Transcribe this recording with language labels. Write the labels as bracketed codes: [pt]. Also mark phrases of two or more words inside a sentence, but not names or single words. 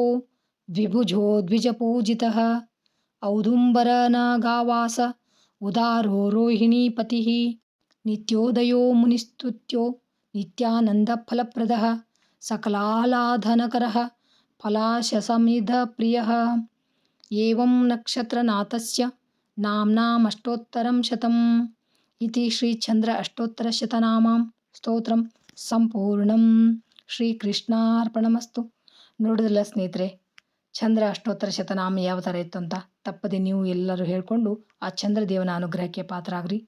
[sa] ದ್ವಿಭುಜೋ ದ್ವಿಜಪೂಜಿತಃ ಔದುಂಬರನಗಾವಾಸ ಉದಾರೋ ರೋಹಿಣೀಪತಿಃ ನಿತ್ಯೋದಯೋ ಮುನಿಸ್ತುತ್ಯೋ ನಿತ್ಯಾನಂದಫಲಪ್ರದಃ ಸಕಲಾಹ್ಲಾದನಕರಃ ಫಲಾಶಸಮಿಧಪ್ರಿಯಃ ಏವಂ ನಕ್ಷತ್ರನಾಥಸ್ಯ ನಾಮ್ನಾಮಷ್ಟೋತ್ತರಂ ಶತಂ ಇತಿ ಶ್ರೀ ಚಂದ್ರ ಅಷ್ಟೋತ್ತರ ಶತನಾಮಾಂ ಸ್ತೋತ್ರಂ ಸಂಪೂರ್ಣಂ. ಶ್ರೀಕೃಷ್ಣಾರ್ಪಣಮಸ್ತು. [kn] ನೋಡಿದ್ರಲ್ಲ ಸ್ನೇಹಿತರೆ, ಚಂದ್ರ ಅಷ್ಟೋತ್ತರ ಶತನಾಮ ಯಾವ ಥರ ಇತ್ತು ಅಂತ. ತಪ್ಪದೆ ನೀವು ಎಲ್ಲರೂ ಹೇಳ್ಕೊಂಡು ಆ ಚಂದ್ರದೇವನ ಅನುಗ್ರಹಕ್ಕೆ ಪಾತ್ರರಾಗ್ರಿ.